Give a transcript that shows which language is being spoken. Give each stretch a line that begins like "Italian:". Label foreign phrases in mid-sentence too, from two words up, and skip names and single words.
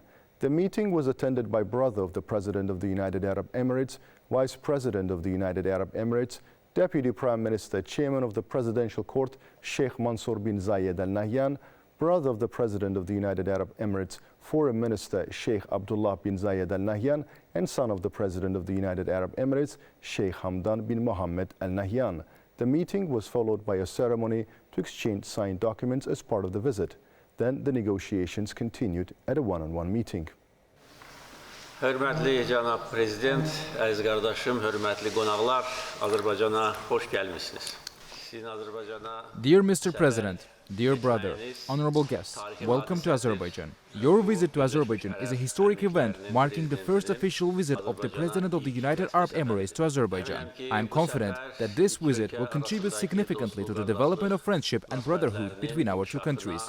English: The meeting was attended by brother of the President of the United Arab Emirates, Vice President of the United Arab Emirates, Deputy Prime Minister, Chairman of the Presidential Court Sheikh Mansour bin Zayed Al Nahyan, brother of the President of the United Arab Emirates, Foreign Minister Sheikh Abdullah bin Zayed Al Nahyan, and son of the President of the United Arab Emirates, Sheikh Hamdan bin Mohammed Al Nahyan. The meeting was followed by a ceremony to exchange signed documents as part of the visit. Then the negotiations continued at a one-on-one meeting.
Azerbaijani: Hörmətli cənab prezident, əziz qardaşım, hörmətli qonaqlar, Azərbaycana xoş gəlmisiniz.
English: Dear Mr. President, dear brother, honorable guests, welcome to Azerbaijan. Your visit to Azerbaijan is a historic event marking the first official visit of the President of the United Arab Emirates to Azerbaijan. I am confident that this visit will contribute significantly to the development of friendship and brotherhood between our two countries.